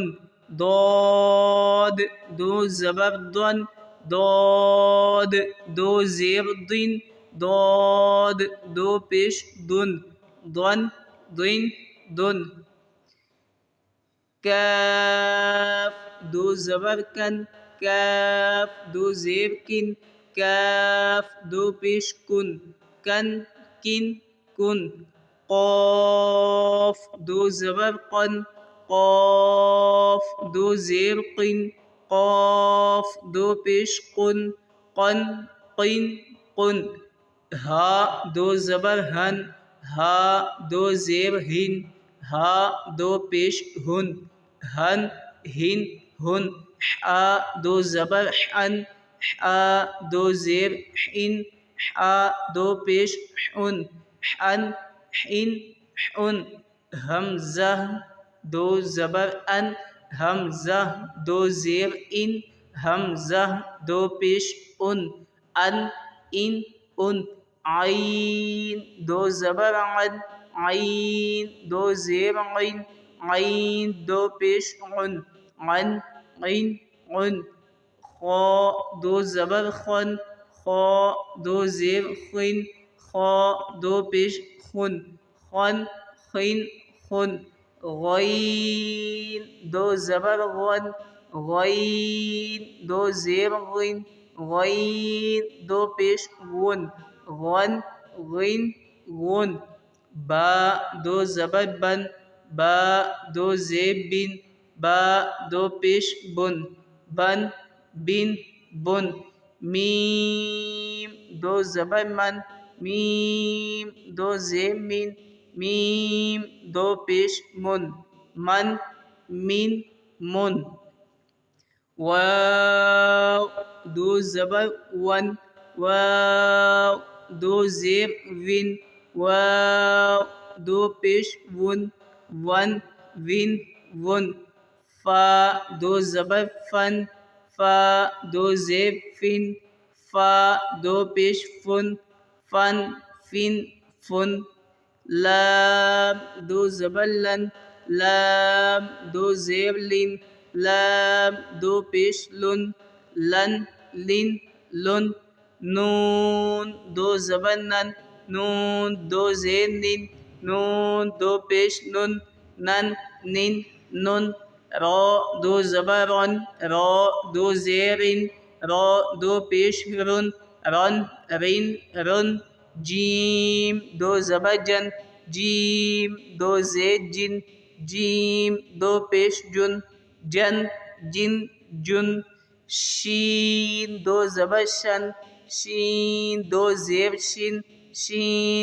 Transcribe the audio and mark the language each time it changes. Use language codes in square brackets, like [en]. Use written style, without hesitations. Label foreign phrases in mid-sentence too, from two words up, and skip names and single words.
[ur] ضاد دو زبر دن، ضاد دو زیر دن، ضاد دو پیش دن، دن دن دن۔ کاف دو زبر کن، کاف دو زیر کن، کاف دو پیش کن، کن کن کن۔ قاف دو زبر قن، قاف دو زیر قن، قاف دو پیش قن، قن قن قن۔ ہا دو زبر ہن، ہا دو زیر ہن، ہا دو پیش ہن، ہن ہن ہن۔ حا دو زبر حن، حا دو زیر حن، حا دو پیش حن، حن حن حن۔ حمزہ دو زبر ان، حمزہ دو زیر ان، حمزہ دو پیش ان، ان ان ان۔ عین دو زبر عن، عین دو زیر عین، عین دو پیش عن، عن عن عن۔ خا دو زبر خن، خا دو زیر خن، خا دو پیش خن، خن خن خن۔ غین دو زبر غن، غین دو زیر غن، غین دو پیش غن، غن غن غن۔ با دو زبر بن، با دو زیر بن، با دو پیش بن، بن بن بن۔ میم دو زبر من، میم دو زیر من، میم دو پیش من من مین من واو دو زبر ون واو دو زیر وین واو دو پیش ون ون وین ون فا دو زبر فن فا دو زیر فن فا دو پیش فن فن فن فن لام دو زبر لن لام دو زیر لن لام دو پیش لن لن لن لن نون دو زبر نن نون دو زیر نن نون دو پیش نن نن نن نن را دو زبر رن را دو زیر رن را دو پیش رن رن رن رن جیم دو زبر جن جیم دو زیر جن جیم دو پیش جن جن جن جن شین دو زبر شن شین دو زیر شن شین